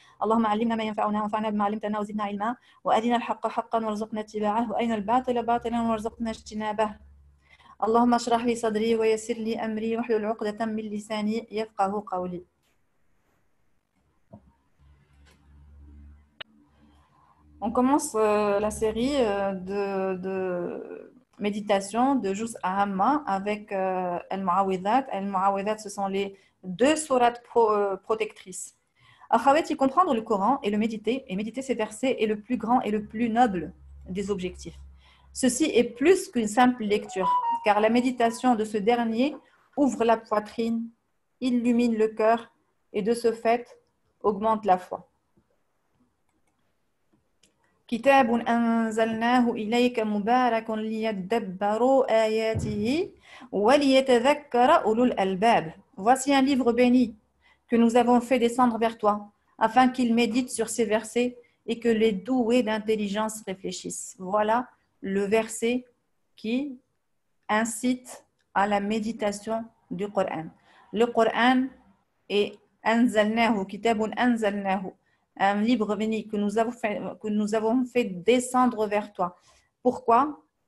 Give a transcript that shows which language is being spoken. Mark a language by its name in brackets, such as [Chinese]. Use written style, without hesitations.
[Arabic] اللهم علمنا ما ينفعنا وانفعنا بما علمتنا وزدنا علما وأرنا الحق حقا وارزقنا اتباعه وأرنا الباطل باطلا وارزقنا اجتنابه. اللهم اشرح لي صدري ويسر لي أمري واحلل عقدة من لساني يفقه قولي. [French] On commence la série de méditation de Juz Ahamma avec Al-Mu'awidhat. Al-Mu'awidhat, ce sont les deux sourates protectrices. Akhawati, comprendre le Coran et le méditer, et méditer ces versets est le plus grand et le plus noble des objectifs. Ceci est plus qu'une simple lecture, car la méditation de ce dernier ouvre la poitrine, illumine le cœur et de ce fait augmente la foi. [Arabic] كتاب أنزلناه إليك مبارك ليدبروا آياته وليتذكر أولو الألباب. [French] Voici un livre béni que nous avons fait descendre vers toi, afin qu'ils méditent sur ces versets et que les doués d'intelligence réfléchissent. Voilà le verset qui incite à la méditation du Coran. Le Coran est [Arabic] أنزلناه كتاب أنزلناه, [French] un livre béni que nous avons fait descendre vers toi. Pourquoi?